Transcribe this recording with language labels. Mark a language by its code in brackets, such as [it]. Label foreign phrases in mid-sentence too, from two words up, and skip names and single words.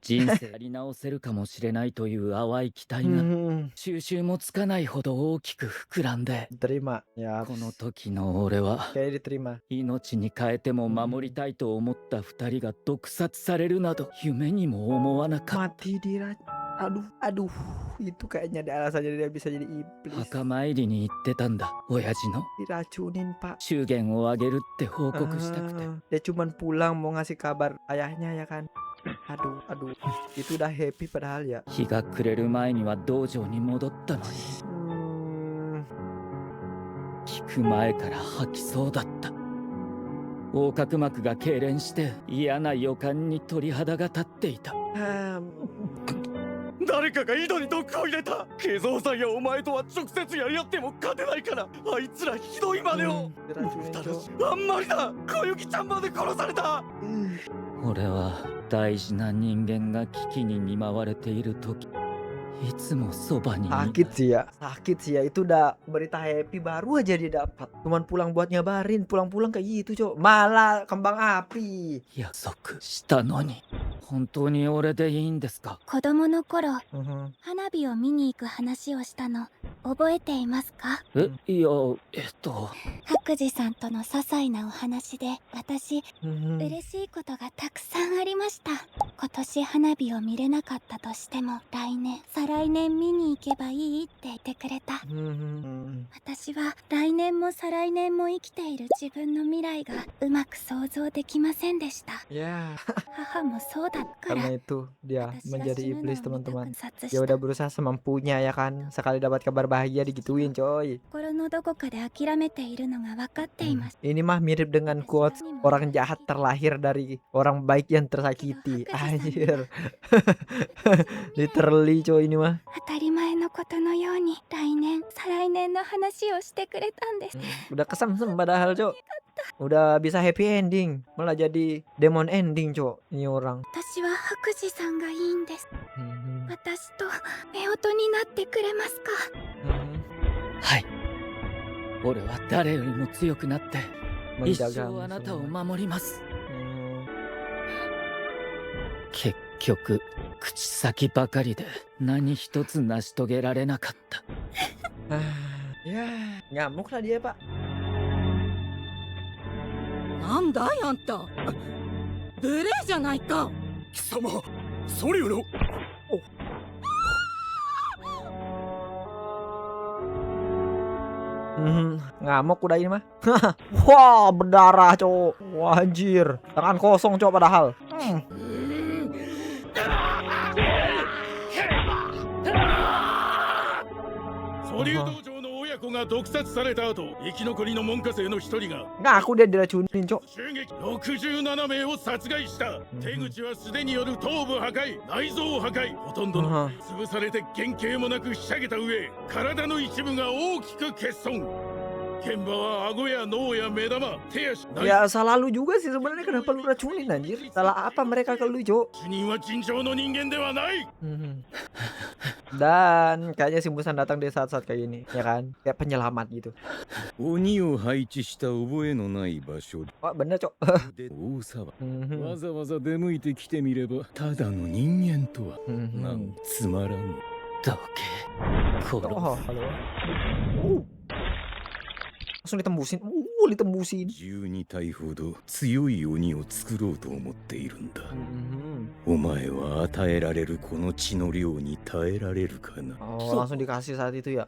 [ja] 人生やり直せるかもしれないという淡い期待が収集もつかないほど大きく膨らんで、 [id] Terima. Ya. [ja] この時の俺は [id] Kayak diterima. [ja] 命に変えても守りたいと思った二人が毒殺されるなど夢にも思わなかった。 [id] Mati aduh, itu kayaknya ada alasannya dia bisa jadi iblis. [ja] 墓参りに行ってたんだ。親父の [id] Diracunin, Pak. [ja] 祝言をあげるって報告したくて。 [id] Dia cuman pulang mau ngasih kabar ayahnya ya kan. Aduh. Itu udah happy padahal ya. [ja] 日が暮れる前には道場に戻ったのに。聞く前から吐きそうだった。横隔膜が痙攣して嫌な予感に鳥肌が立っていた。誰かが井戸に毒を入れた。慶三さんやお前とは直接やり合っても勝てないから、あいつらひどい真似を。あんまりだ。小雪ちゃんまで殺された。俺は大事な人間が危機に見舞われている時、いつもそばにいた。 [id] Sakit sih ya. Itu udah berita happy baru aja dia dapat. Cuman pulang buat nyabarin, pulang-pulang kayak gitu, Cok. Malah kembang api. [ja] 約束したのに。本当に俺でいいんですか？子供の頃、花火を見に行く話をしたの覚えていますか？いや、白磁さんとの些細なお話で私、嬉しいことがたくさんありました。今年花火を見れなかったとしても来年再来年見に行けばいいって言ってくれた。私は来年も再来年も生きている自分の未来がうまく想像できませんでした。母もそうだから。 [id] Karena itu dia menjadi iblis, teman-teman. Ya udah berusaha semampunya ya kan. Sekali dapat kabar bahagia digituin, coy. [ja] 心のどこかで諦めているのが分かっています。 [id] Ini mah mirip dengan quotes orang jahat terlahir dari orang baik yang tersakiti. Anjir. Literally, coy, ini mah. [ja] 当たり前のことのように来年再来年の話をしてくれたんです。 [id] Udah kesemsem padahal, Cok. Udah bisa [en] happy ending, [id] malah jadi [en] demon ending, [id] Cok. Ini orang. [ja] 私は白磁さんがいいんです。私と夫婦になってくれますか？はい。俺は誰よりも強くなって一生あなたを守ります。結局口先ばかりで何一つ成し遂げられなかった。 [id] Ya, nyamuk lah dia, Pak. [ja] なんだいあんた、無礼じゃないか。貴様、ソリュウの。 [id] Ngamuk udah ini mah. Wah, berdarah, cowok. Wah, anjir. Tangan kosong, cowok padahal. [ja] ソリュー道場の親子が毒殺された後、生き残りの門下生の一人が [id] Ngaku dia diracunin, cok. [ja] 襲撃67名を殺害した。手口は素手による頭部破壊、内臓破壊、ほとんどの潰されて原型もなくひしゃげた上、体の一部が大きく欠損。現場は顎や脳や目玉、手足、 [id] Ya salah lu juga sih sebenarnya, kenapa lu racunin anjir? Salah apa mereka ke lu, cok? [ja] 主任は尋常の人間ではない。 [id] Dan kayaknya si Musan datang di saat-saat kayak gini, ya kan? Kayak penyelamat gitu. [ja] 鬼を配置した覚えのない場所で [id] Oh, bener, cok. [ja] 大騒ぎ。わざわざ出向いてきてみればただの人間とはなんつまらぬ。どけ。殺す。 [id] Oh, halo. Langsung ditembusin. Ditembusin. [ja] 12 体ほど強い鬼を作ろうと思っているんだ。お前は与えられるこの血の量に耐えられるかな。 [id] Oh, langsung dikasih saat itu ya.